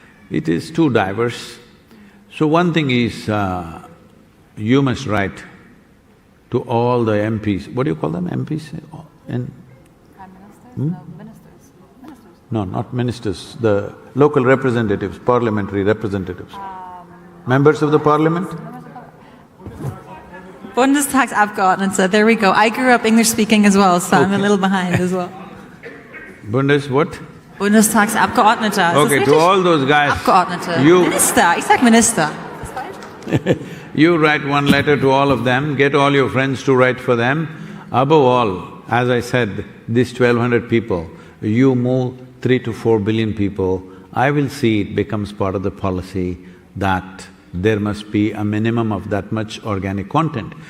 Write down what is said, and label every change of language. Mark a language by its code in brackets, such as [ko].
[en] It is too diverse. So one thing is, you must write to all the MPs. What do you call them, MPs? Prime Ministers? No, ministers. No, not ministers, the local representatives, parliamentary representatives. Members of the parliament? Bundestagsabgeordnete, there we go. I grew up English-speaking as well, so I'm a little behind as well. What? [de] Bundestagsabgeordnete. [en] Okay, to all those guys, [de] Abgeordnete. [en] you… [de] Minister, ich sag Minister. [en] You write one letter to all of them, get all your friends to write for them. Above all, as I said, these 1,200 people, you move 3 to 4 billion people, I will see it becomes part of the policy that there must be a minimum of that much organic content.